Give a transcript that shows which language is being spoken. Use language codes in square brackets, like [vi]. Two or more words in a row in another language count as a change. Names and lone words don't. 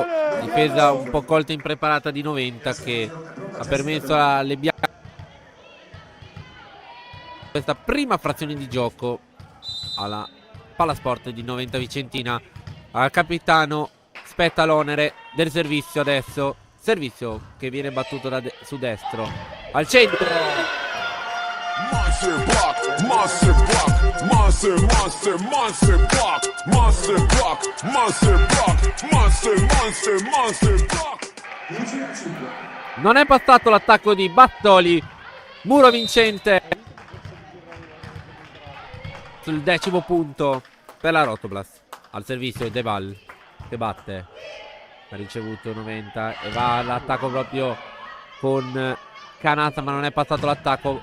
[it] Difesa un po' colta impreparata di 90 che ha permesso alle bianche questa prima frazione di gioco alla Palasport di 90 Vicentina. Al capitano spetta l'onere del servizio adesso. Servizio che viene battuto su destro. Al centro. Monster block, monster block, monster, monster, monster block, monster block, monster block, monster, monster, monster block. Non è passato l'attacco di Battoli. Muro vincente sul 10° punto per la Rotoplas. Al servizio Deval che batte. Ha ricevuto 90 e va all'attacco proprio con Canazza, ma non è passato l'attacco.